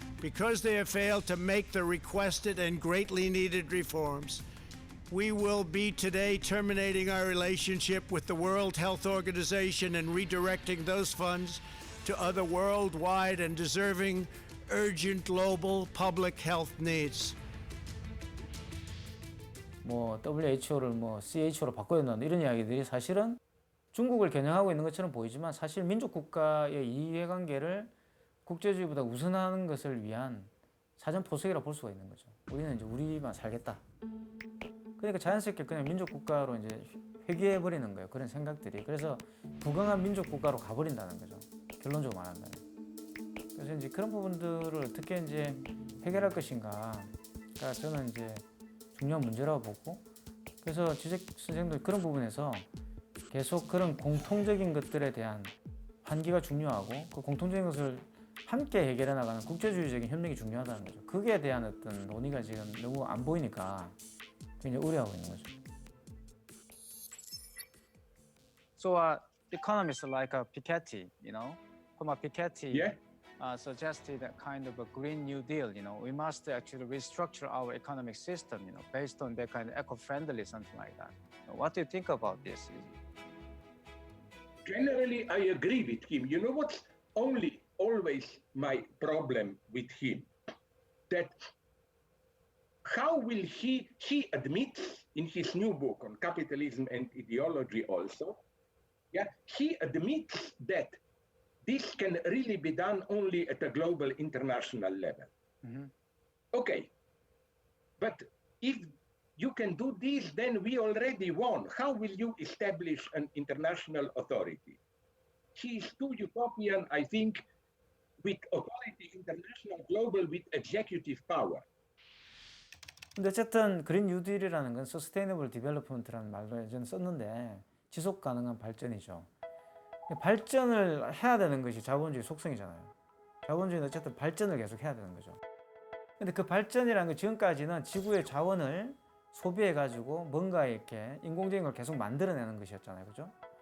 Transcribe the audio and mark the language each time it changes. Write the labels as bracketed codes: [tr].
[en] Because they have failed to make the requested and greatly needed reforms, we will be today terminating our relationship with the World Health Organization and redirecting those funds to other worldwide and deserving urgent global public health needs. [ko] 뭐 WHO를 뭐 CHO로 바꿔야 된다 이런 이야기들이 사실은 중국을 겨냥하고 있는 것처럼 보이지만 사실 민족 국가의 이해관계를 국제주의보다 우선하는 것을 위한 사전 포석이라고 볼 수가 있는 거죠. 우리는 이제 우리만 살겠다. 그러니까 자연스럽게 그냥 민족 국가로 이제 회귀해 버리는 거예요. 그런 생각들이. 그래서 부강한 민족 국가로 가버린다는 거죠. 결론적으로 말한다면. 그래서 이제 그런 부분들을 어떻게 이제 해결할 것인가가 저는 이제 중요한 문제라고 보고, 그래서 지젝 선생님도 그런 부분에서 계속 그런 공통적인 것들에 대한 환기가 중요하고 그 공통적인 것을 함께 해결해 나가는 국제주의적인 협력이 중요하다는 거죠. 그게 대한 어떤 논의가 지금 너무 안 보이니까 굉장히 우려하고 있는 거죠. [en] So economists like Piketty, from Piketty. Yeah. Suggested a kind of a Green New Deal. We must actually restructure our economic system, based on that kind of eco-friendly, something like that. What do you think about this? Generally, I agree with him. You know what's always my problem with him? That how will he admits in his new book on capitalism and ideology also, he admits that this can really be done only at a global international level. Mm-hmm. Okay, but if you can do this, then we already won. How will you establish an international authority? He is too utopian, I think, with authority, international, global, with executive power. [ko] 근데 어쨌든 그린 뉴딜이라는 건 서스테이너블 디벨롭먼트라는 말로 예전에 썼는데 지속 가능한 발전이죠. 발전을 해야 되는 것이 자본주의 속성이잖아요. 자본주의는 어쨌든 발전을 계속 해야 되는 거죠. 근데 그 발전이라는 건 지금까지는 지구의 자원을 소비해가지고 뭔가 이렇게 인공적인 걸 계속 만들어내는 것이었잖아요. 그죠?